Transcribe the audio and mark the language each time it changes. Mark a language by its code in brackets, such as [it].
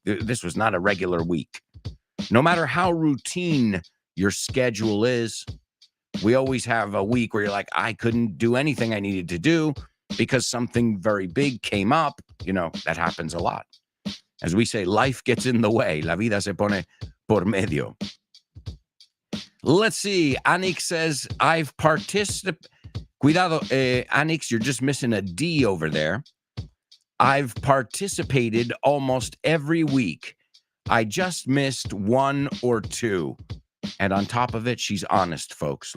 [en] This was not a regular week. No matter how routine your schedule is, we always have a week where you're like, I couldn't do anything I needed to do because something very big came up. That happens a lot. As we say, life gets in the way. [es] La vida se pone por medio. [en] Let's see. Anix says, I've participated. [es] Cuidado, [en] Anix, you're just missing a D over there. I've participated almost every week. I just missed one or two. And on top of it, she's honest, folks.